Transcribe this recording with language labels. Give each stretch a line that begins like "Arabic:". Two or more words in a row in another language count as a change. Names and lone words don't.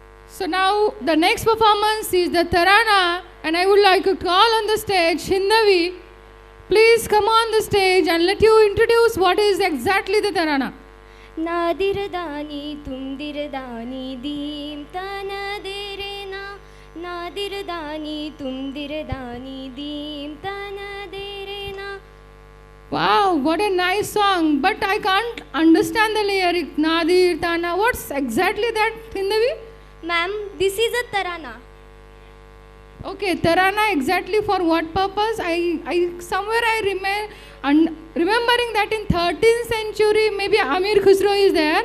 English: So now the next performance is the Tarana, and I would like to call on the stage Hindavi. Please come on the stage and let you introduce what is exactly the Tarana. Nadiradani tumdiradani deem tanaderena. Nadiradani tumdiradani deem tanaderena. Wow, what a nice song, but I can't understand the lyric. Nadir, Tana, what's exactly that, Hindavi? Ma'am, this is a tarana. Okay, Tarana exactly for what purpose? Remembering that in 13th century, maybe Amir Khusro is there.